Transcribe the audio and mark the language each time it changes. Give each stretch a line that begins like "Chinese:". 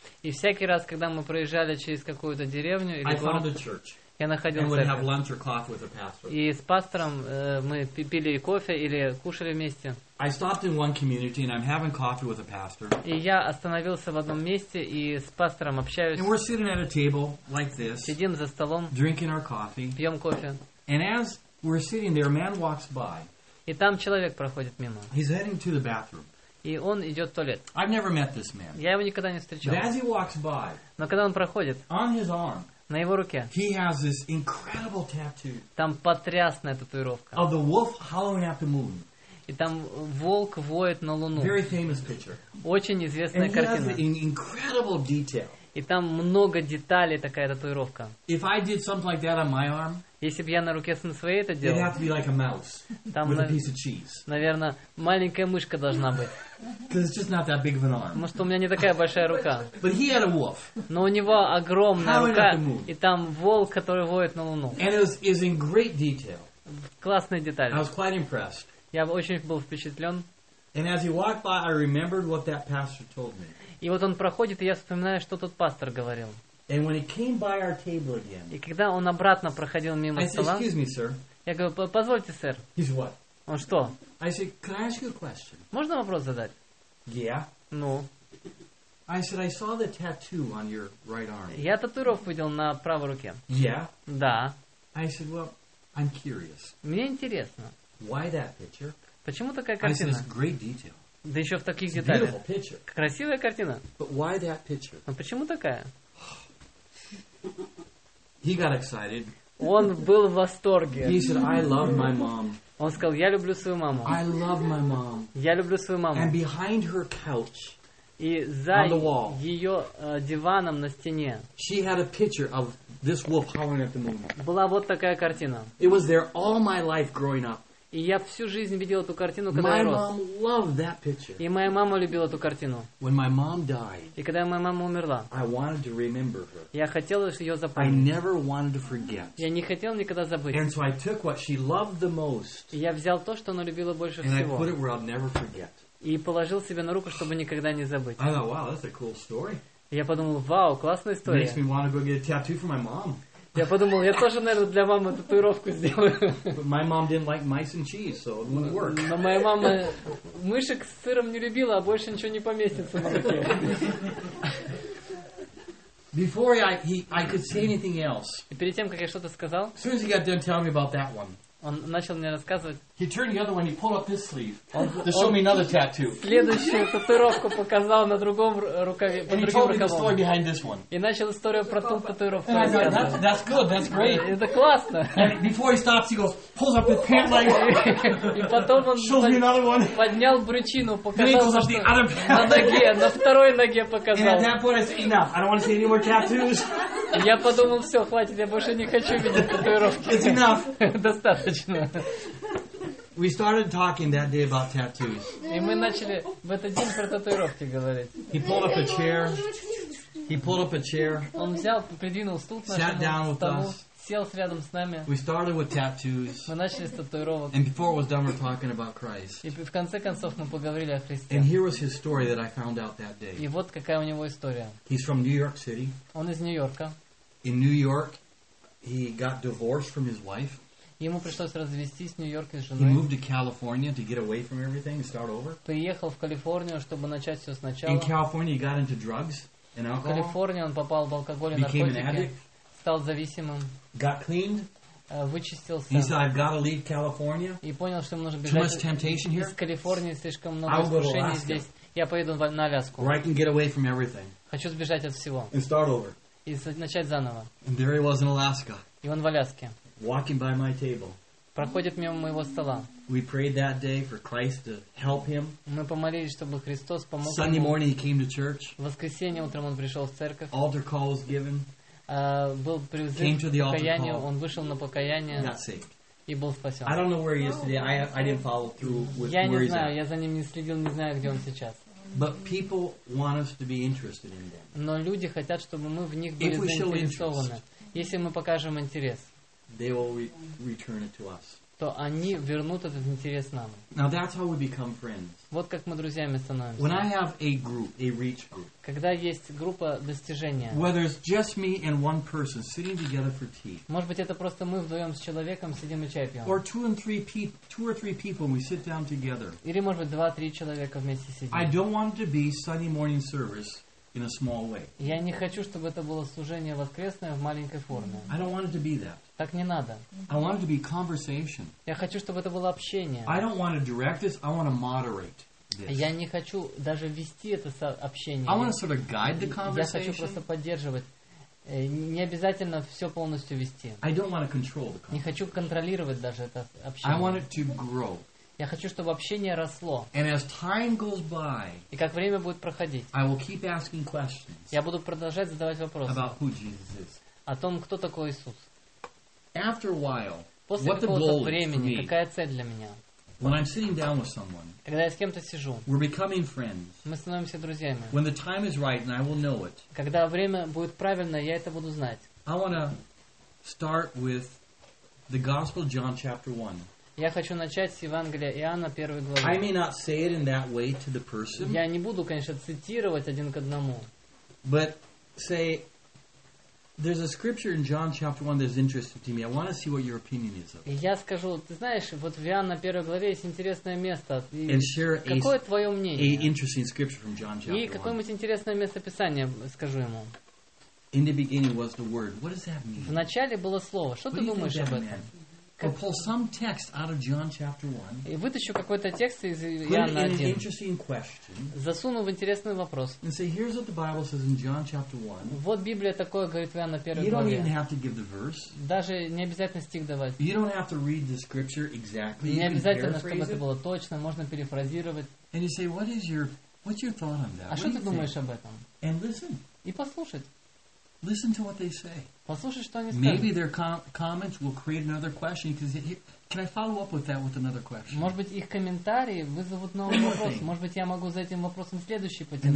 Russian: И всякий раз, когда мы проезжали через какую-то деревню или город, я находил церковь. И с пастором мы пили кофе или кушали вместе. И я остановился в одном месте и с пастором общаюсь.
English: And we're sitting at a table like this,
Russian: сидим за столом,
English: drinking our coffee,
Russian: пьем кофе.
English: And as we're sitting there, a man walks by.
Russian: И там человек проходит мимо.
English: He's heading to the bathroom.
Russian: И он идет в туалет.
English: I've never met this man.
Russian: Я его никогда не встречал.
English: But as he walks by,
Russian: но когда он проходит,
English: on his arm,
Russian: на его руке,
English: he has this incredible tattoo,
Russian: там потрясная татуировка,
English: of the wolf howling at the moon.
Russian: И там волк воет на луну.
English: Very famous picture.
Russian: Очень известная
English: And he
Russian: картина.
English: Has an incredible detail.
Russian: И там много деталей такая татуировка.
English: If I did something like that on my arm,
Russian: если бы я на руке на своей это делал,
English: it'd have to be like a mouse
Russian: там,
English: with a piece of cheese.
Russian: Наверное, маленькая мышка должна быть.
English: Because it's just not that big of an arm.
Russian: Потому что у меня не такая большая рука.
English: But he had a wolf.
Russian: Но у него огромная рука, и там волк, который воет на луну.
English: And it was in great detail.
Russian: Классные детали.
English: I was quite impressed.
Russian: Я очень был впечатлен.
English: And as he walked by, I remembered what that pastor told me.
Russian: И вот он проходит, и я вспоминаю, что тот пастор говорил.
English: And when he came by our table again,
Russian: и когда он обратно проходил мимо стола,
English: excuse me, sir.
Russian: Я говорю, позвольте, сэр.
English: He's what?
Russian: Он что?
English: I said, can I ask you a question?
Russian: Можно вопрос задать?
English: Yeah.
Russian: Ну?
English: I said, I saw the tattoo on your right arm.
Russian: Я татуировку видел на правой руке.
English: Yeah?
Russian: Да.
English: I said, well, I'm curious.
Russian: Мне интересно.
English: Why that picture?
Russian: Почему такая картина?
English: I said, it's great detail.
Russian: Да еще в таких деталях. Красивая картина.
English: But why that picture?
Russian: Но почему такая?
English: He got excited.
Russian: Он был в восторге.
English: He said, I love my mom.
Russian: Он сказал, я люблю свою маму.
English: I love my mom.
Russian: Я люблю свою маму.
English: And behind her couch,
Russian: и за
English: on the wall,
Russian: ее диваном на стене,
English: she had a picture of this wolf howling at the moon.
Russian: Была вот такая картина.
English: It was there all my life growing up.
Russian: И я всю жизнь видел эту картину, когда я рос.
English: Mom loved that picture.
Russian: И моя мама любила эту картину.
English: When my mom died,
Russian: и когда моя мама умерла,
English: I wanted to remember her.
Russian: Я хотел ее запомнить.
English: I never wanted to forget.
Russian: Я не хотел никогда забыть.
English: And so I took what she loved the most,
Russian: и я взял то, что она любила больше
English: and
Russian: всего.
English: I put it where I'll never forget.
Russian: И положил себе на руку, чтобы никогда не забыть.
English: I thought, wow, that's a cool story.
Russian: Я подумал, вау, классная история.
English: Makes me want to go get a tattoo for my mom.
Russian: Я подумал, я тоже, наверное, для мамы татуировку сделаю.
English: But my mom didn't like mice and cheese, so it wouldn't work.
Russian: Но моя мама мышек с сыром не любила, а больше ничего не поместится на руке.
English: Before I could say anything else.
Russian: И перед тем, как я что-то сказал,
English: as soon as he got done telling me about that one.
Russian: Он начал мне рассказывать.
English: He turned the other one, he pulled up this sleeve to show me another tattoo.
Russian: Следующую татуировку показал на другом рукаве.
English: And he told me the story behind this one.
Russian: И начал историю про ту татуировку.
English: And I said, that's good, that's great.
Russian: Это классно.
English: And before he stops, he goes, pulls up his pant leg.
Russian: И потом он поднял брючину, показал на ноге, на второй ноге показал.
English: And at that point I said, enough, I don't want to see any more tattoos.
Russian: Я подумал, все, хватит, я больше не хочу видеть татуировки.
English: It's enough.
Russian: Достаточно.
English: We started talking that day about tattoos.
Russian: И мы начали в этот день про татуировки говорить.
English: He pulled up a chair. He pulled up a chair.
Russian: Он взял, придвинул стул к нашему столу.
English: Sat down with us.
Russian: Сел рядом с нами.
English: We started with tattoos.
Russian: Мы начали с татуировок.
English: And before it was done, we're talking about Christ.
Russian: И в конце концов мы поговорили о Христе.
English: And here was his story that I found out that day.
Russian: И вот какая у него история.
English: He's from New York City.
Russian: Он из Нью-Йорка.
English: In New York, he got divorced from his wife.
Russian: Ему пришлось развестись в Нью-Йорке с женой.
English: He moved to California to get away from everything and start over.
Russian: Приехал в Калифорнию, чтобы начать все сначала.
English: In California, he got into drugs and alcohol.
Russian: В Калифорнии он попал в алкоголь и наркотики.
English: Became an addict.
Russian: стал зависимым.
English: Got cleaned.
Russian: Вычистился.
English: He said, "I've got to leave California."
Russian: И понял, что ему нужно бежать.
English: Too much temptation here.
Russian: Из Калифорнии слишком много искушений здесь. Я поеду на Аляску.
English: Where I can get away from everything.
Russian: Хочу сбежать от всего.
English: And start over.
Russian: И начать заново.
English: And there he was in Alaska.
Russian: И он в Аляске.
English: Walking by my table.
Russian: Проходит мимо моего стола.
English: We prayed that day for Christ to help him.
Russian: Мы помолились, чтобы Христос помог ему.
English: Sunday morning he came to church.
Russian: В воскресенье утром он пришел в церковь.
English: Altar call was given.
Russian: Был призыв к покаянию. Он вышел на покаяние.
English: Got saved.
Russian: И был спасен.
English: I don't know where he is today. I didn't follow through with where he's at.
Russian: Я не знаю. Я за ним не следил. Не знаю, где он сейчас.
English: But people want us to be interested in them.
Russian: Но люди хотят, чтобы мы в них были заинтересованы. Если мы покажем интерес.
English: They will return it to us.
Russian: То они вернут этот интерес нам.
English: Now that's how we become friends.
Russian: Вот как мы друзьями становимся.
English: When I have a group, a reach group.
Russian: Когда есть группа достижения.
English: Whether it's just me and one person sitting together for tea.
Russian: Может быть, это просто мы вдвоем с человеком сидим и чай пьем.
English: Or two or three people and we sit down together.
Russian: Или, может быть, 2-3 человека вместе сидим.
English: I don't want to be Sunday morning service. In a small way.
Russian: Я не хочу, чтобы это было служение воскресное в маленькой форме.
English: I don't want it to be that.
Russian: Так не надо.
English: I want it to be conversation.
Russian: Я хочу, чтобы это было общение.
English: I don't want to direct this. I want to moderate this.
Russian: Я не хочу даже вести это общение.
English: I want to sort of guide the conversation.
Russian: Я хочу просто поддерживать. Не обязательно все полностью вести.
English: I don't want to control the conversation.
Russian: Не хочу контролировать даже это общение.
English: I want it to grow.
Russian: Я хочу, чтобы общение росло.
English: And as time goes by,
Russian: и как время будет проходить,
English: I will keep asking questions.
Russian: Я буду продолжать задавать вопросы
English: about who Jesus is.
Russian: О том, кто такой Иисус.
English: After a while,
Russian: после какого-то времени, какая цель для меня?
English: When I'm sitting down with someone,
Russian: когда я с кем-то сижу,
English: we're becoming friends.
Russian: Мы становимся друзьями.
English: When the time is right, and I will know it.
Russian: Когда время будет правильно, я это буду знать.
English: I want to start with the Gospel of John, chapter 1.
Russian: Я хочу начать с Евангелия Иоанна, 1 глава.
English: I may not say it in that way to the person.
Russian: Я не буду, конечно, цитировать один к одному.
English: But say, there's a scripture in John chapter 1 that's interesting to me. I want to see what your opinion is of it.
Russian: Я скажу, ты знаешь, вот в Иоанна, 1 главе есть интересное место.
English: And share
Russian: какое твое мнение?
English: A interesting scripture from John chapter 1.
Russian: И какое-нибудь интересное местописание скажу ему.
English: In the beginning was the word. What does that mean?
Russian: В начале было слово. Что
English: what
Russian: ты думаешь
English: think
Russian: об этом?
English: Meant? Or pull some text out of John chapter 1.
Russian: И вытащу какой-то текст из Иоанна 1.
English: Put it in an interesting question.
Russian: Засуну в интересный вопрос.
English: And say, here's what the Bible says in John chapter 1.
Russian: Вот Библия такое говорит в Иоанна 1
English: You don't even have to give the verse.
Russian: Даже не обязательно стих давать.
English: You don't have to read the scripture exactly.
Russian: Не обязательно, чтобы это было точно. Можно перефразировать.
English: And you say, what's your thought on that?
Russian: А что ты думаешь об этом?
English: And listen.
Russian: И послушать.
English: Listen to what they say.
Russian: Послушай, что они
English: Maybe
Russian: скажут.
English: Maybe their comments will create another question. Can I follow up with that with another question?
Russian: Может быть, их комментарии вызовут новый вопрос. Может быть, я могу за этим вопросом следующий потянуть.